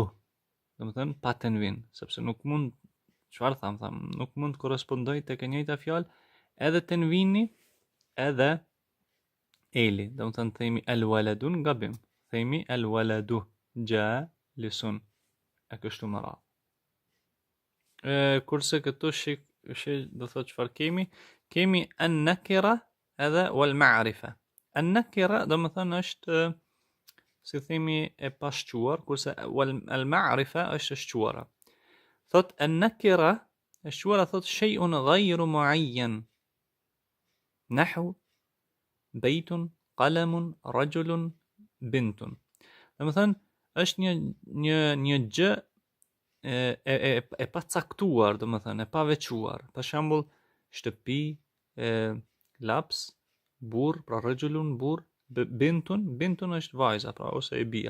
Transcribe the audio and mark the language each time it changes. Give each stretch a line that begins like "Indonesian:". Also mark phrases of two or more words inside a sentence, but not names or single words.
Albanian: Domethënë pa tenvin, sepse nuk mund, çfarë tham, nuk mund të korrespondoj tek e njëjta fjalë edhe tenvini edhe eli. Domethënë themi
Arabic: الولدٌ
Albanian: gabim. Themi
Arabic: الولدُ جالسٌ.
Albanian: E kështu më radhë. Kurse këtu do thot çfarë kemi? Kemi an-nakira edhe
Arabic: والمعرفة.
Albanian: An-nakira do të thënë është si themi e pashquar, kurse
Arabic: المعرفة
Albanian: është e shquara. Thot an-nakira e shquara thot
Arabic: شيءٌ غيرُ معيّن. نحو بيتٌ، قلمٌ، رجلٌ، بنتٌ.
Albanian: Do të thënë është një gjë e pa caktuar, do të thënë, e pa veçuar. Për shembull, shtëpi, laps, burr, pra rajulun, burr, bintun është vajza, pra ose e bia.